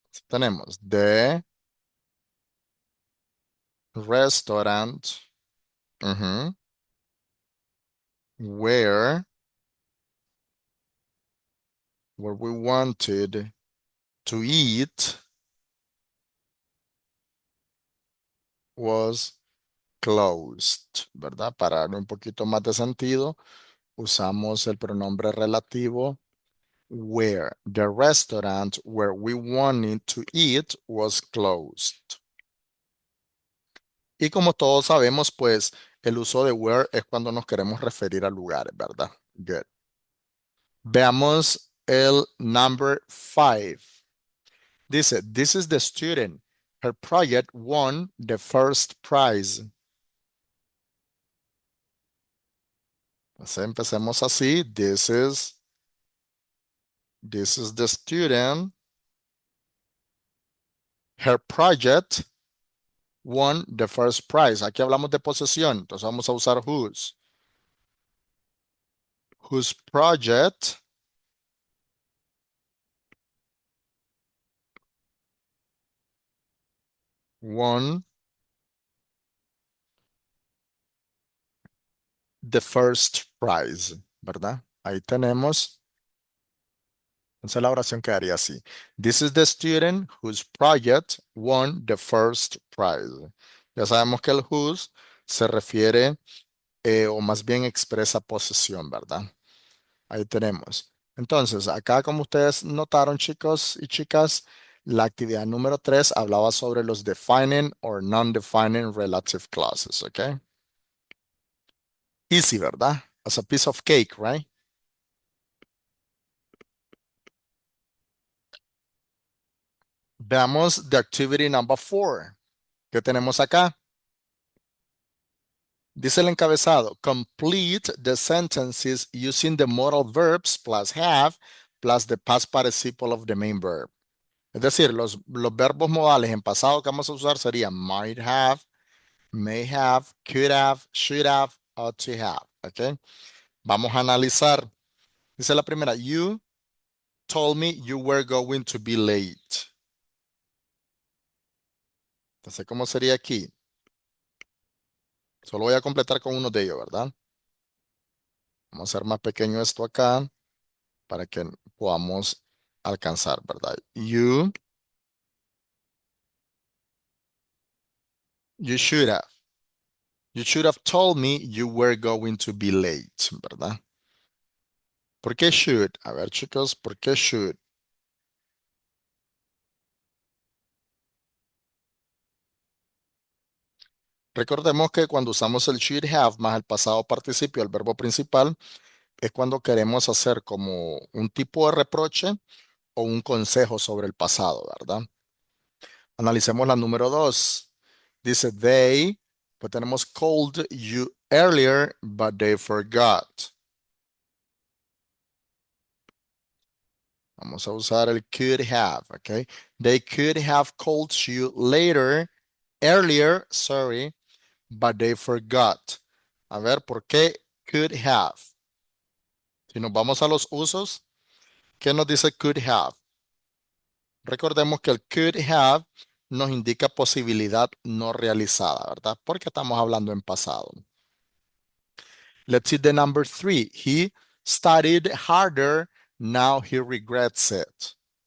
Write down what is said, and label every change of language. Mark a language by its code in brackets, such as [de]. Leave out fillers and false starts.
[es] Tenemos [en] the restaurant. Ujú. where we wanted to eat was closed, [es] ¿verdad? Para darle un poquito más de sentido, usamos el pronombre relativo where. [en] The restaurant where we wanted to eat was closed. [es] Y como todos sabemos, pues el uso de where es cuando nos queremos referir a lugares, ¿verdad? Good. Veamos el number 5. Dice, [en] this is the student. Her project won the first prize. [es] Entonces empecemos así. [en] This is the student. Her project won the first prize. [es] Aquí hablamos de posesión, entonces vamos a usar whose. [en] Whose project won the first prize, [es] ¿verdad? Ahí tenemos. Entonces la oración quedaría así. [en] This is the student whose project won the first prize. [es] Ya sabemos que el whose se refiere o más bien expresa posesión, ¿verdad? Ahí tenemos. Entonces, acá como ustedes notaron, chicos y chicas, la actividad número 3 hablaba sobre los defining or non-defining relative clauses, ¿ok? [en] Easy, [es] ¿verdad? [en] As a piece of cake, right? [es] Veamos [en] the activity number 4. [es] ¿Qué tenemos acá? Dice el encabezado, [en] complete the sentences using the modal verbs plus have plus the past participle of the main verb. [es] Es decir, los verbos modales en pasado que vamos a usar serían might have, may have, could have, should have, ought to have. ¿Ok? Vamos a analizar. Dice la primera, [en] you told me you were going to be late. [es] Entonces, ¿cómo sería aquí? Solo voy a completar con uno de ellos, ¿verdad? Vamos a hacer más pequeño esto acá para que podamos alcanzar, ¿verdad? [en] You should have. You should have told me you were going to be late, [es] ¿verdad? ¿Por qué should? A ver, chicos, ¿por qué should? Recordemos que cuando usamos el should have más el pasado participio, el verbo principal, es cuando queremos hacer como un tipo de reproche o un consejo sobre el pasado, ¿verdad? Analicemos la número 2. Dice [en] they, [es] pues tenemos [en] called you earlier, but they forgot. [es] Vamos a usar el could have, ¿ok? [en] They could have called you earlier, sorry, but they forgot. [es] A ver, ¿por qué could have? Si nos vamos a los usos, ¿qué nos dice could have? Recordemos que el could have nos indica posibilidad no realizada, ¿verdad? Porque estamos hablando en pasado. [en] Let's see the number 3. He studied harder, now he regrets it.